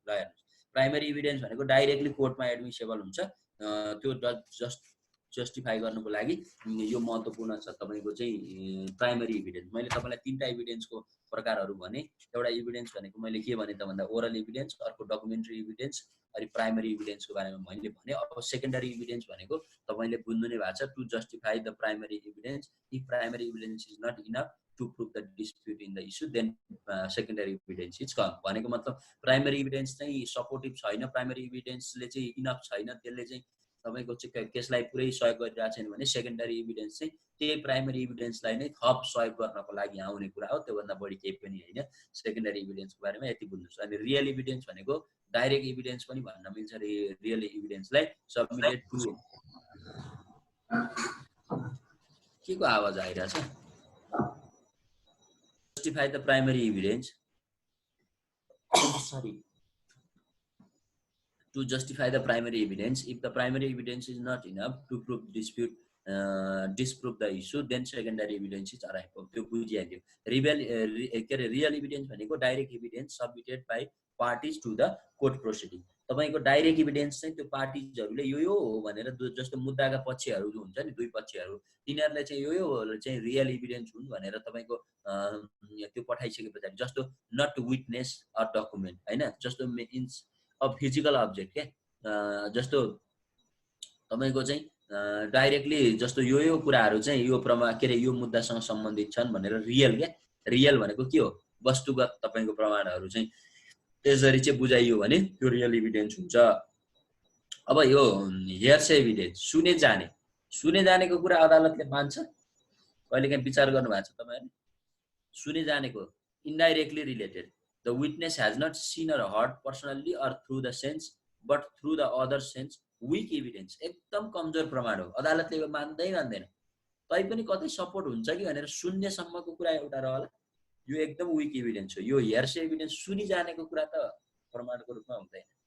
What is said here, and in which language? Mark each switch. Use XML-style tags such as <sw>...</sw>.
<ne>ल हेर्नुहोस्, primary evidence भनेको डाइरेक्टली कोर्टमा एडमिसेबल हुन्छ, त्यो जस्टिफाई गर्नुको लागि यो महत्त्वपूर्ण छ तपाईँको चाहिँ प्राइमरी इभिडेन्स। मैले तपाईँलाई तीनटा इभिडेन्सको प्रकारहरू भने। एउटा इभिडेन्स भनेको मैले के भने त भन्दा ओरल इभिडेन्स, अर्को डकुमेन्ट्री इभिडेन्स, अनि प्राइमरी इभिडेन्सको बारेमा मैले भने। अब सेकेन्डरी इभिडेन्स भनेको तपाईँले बुझ्नु नै भएको छ,</ne> <en>To justify the primary evidence. If primary evidence is not enough to prove the dispute in the issue then secondary evidence is come.</en> <ne>भनेको मतलब प्राइमरी इभिडेन्स चाहिँ सपोर्टिभ छैन, प्राइमरी इभिडेन्सले चाहिँ इनफ छैन, त्यसले चाहिँ तपाईँको चाहिँ केसलाई पुरै सहयोग गरिरहेको छैन भने सेकेन्डरी इभिडेन्स चाहिँ त्यही प्राइमरी इभिडेन्सलाई नै थप सहयोग गर्नको लागि आउने कुरा हो, त्योभन्दा बढी केही पनि होइन। सेकेन्डरी इभिडेन्सको बारेमा यति बुझ्नुहोस्। अनि रियल इभिडेन्स भनेको डाइरेक्ट इभिडेन्स पनि भन्न मिल्छ। रियल इभिडेन्सलाई सबमिटेड टु के को आवाज आइरहेछ?</ne> <en>Justify the primary evidence, sorry, to justify the primary evidence. If the primary evidence is not enough to prove dispute, disprove the issue, then secondary evidence is arrived.</en> <ne>त्यो बुझिहाल्यो।</ne> <en>Real evidence भनेको direct evidence submitted by parties to the court proceeding.</en> <ne>तपाईँको direct evidence चाहिँ त्यो पार्टिजहरूले यो हो भनेर, जस्तो मुद्दाका पक्षहरू जो हुन्छ नि, दुई पक्षहरू, तिनीहरूलाई चाहिँ यो चाहिँ रियल इभिडेन्स हुन् भनेर तपाईँको त्यो पठाइसके पछाडि, जस्तो</ne> <en>not witness or document</en> <ne>होइन, जस्तो</ne> <en>means a physical object</en> <ne>क्या, जस्तो तपाईँको चाहिँ डाइरेक्टली जस्तो यो कुराहरू चाहिँ यो के अरे यो मुद्दासँग सम्बन्धित छन् भनेर रियल क्या। रियल भनेको के हो? वस्तुगत तपाईँको प्रमाणहरू चाहिँ त्यसरी चाहिँ बुझाइयो भने त्यो रियल इभिडेन्स हुन्छ। अब यो हेयरसे एभिडेन्स, सुने जानेको कुरा अदालतले मान्छ? कहिलेकाहीँ विचार गर्नुभएको छ तपाईँहरूले? सुने जानेको</ne> <en>Indirectly related, the witness has not seen or heard personally or through the sense but through the other sense, weak evidence।</en> <ne>एकदम कमजोर प्रमाण हो, अदालतले यो मान्दैन। तैपनि कतै सपोर्ट हुन्छ कि भनेर सुन्नेसम्मको कुरा एउटा रहला, यो एकदम विक इभिडेन्स हो। यो हेयरसे एभिडेन्स सुनि जानेको कुरा त प्रमाणको रूपमा हुँदैन।</ne>